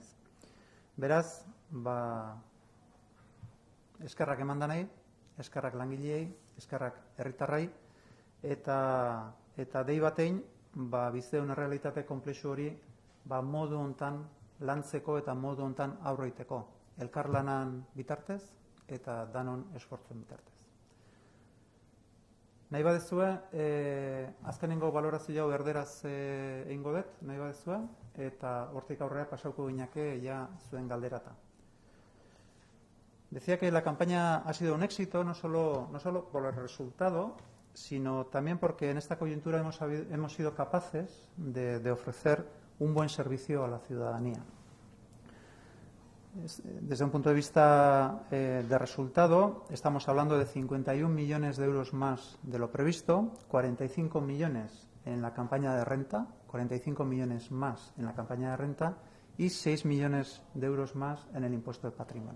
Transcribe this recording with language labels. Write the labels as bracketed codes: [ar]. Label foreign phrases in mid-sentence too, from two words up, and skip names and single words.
[eu] Beraz, eskerrak eman danei, eskerrak langileei, eskerrak herritarrai, eta dei batein, bizideun errealitate konplexu hori modu hontan lantzeko eta modu hontan aurreiteko. Elkarlanan bitartez eta danon esfortzuen bitartez. Nahi badezue, azkenengo balorazio hau erderaz egingo dut, nahi badezue, eta hortik aurrera pasauko ginake ja zuen galderata. [es] Decía que la campaña ha sido un éxito, no solo por el resultado, sino también porque en esta coyuntura hemos sido capaces de ofrecer un buen servicio a la ciudadanía. Desde un punto de vista de resultado, estamos hablando de 51 millones de euros más de lo previsto, 45 millones en la campaña de renta, 45 millones más en la campaña de renta y 6 millones de euros más en el impuesto de patrimonio.